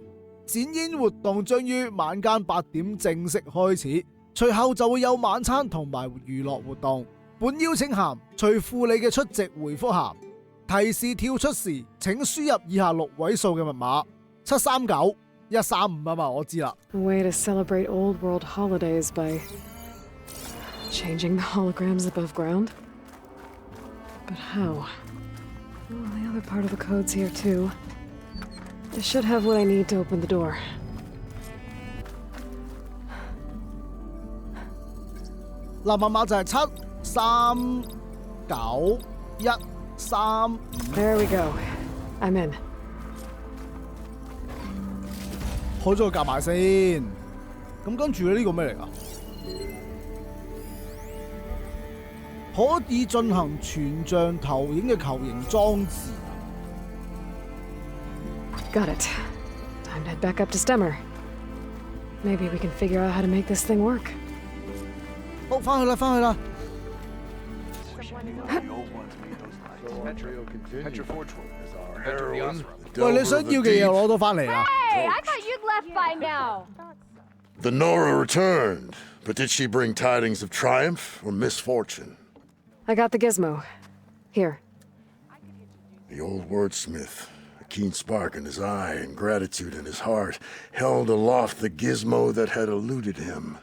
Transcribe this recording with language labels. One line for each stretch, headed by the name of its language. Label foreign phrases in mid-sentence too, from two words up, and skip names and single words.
Cantonese: 展演活動將於晚間8點正式開始，隨後就會有晚餐同埋娛樂活動。本邀請函隨附你嘅出席回覆函，提示跳出時請輸入以下6位數嘅密碼739-135啊嘛，我知啦。
English: A way to celebrate old world holidays by changing the holograms above ground? But how? Well, the other part of the code's here too. I should have what I need to open the door.
Cantonese: 嗱，密碼就係739-135。
English: There we go. I'm in.
Cantonese: 開咗個夾埋先，咁跟住呢個咩嚟㗎？可以進行全像投影嘅球形裝置。
English: Got it. Time to head back up to Stemmer. Maybe we can figure out how to make this thing work.
Cantonese: 好，返去啦，返去啦。喂，你想要嘅嘢我攞到返嚟啦。
English: Hey, I thought you'd left by now. The Nora returned, but did she bring tidings of triumph or misfortune? I got the gizmo. Here. The old wordsmith, a keen spark in his eye and gratitude in his heart, held aloft the gizmo that had eluded him.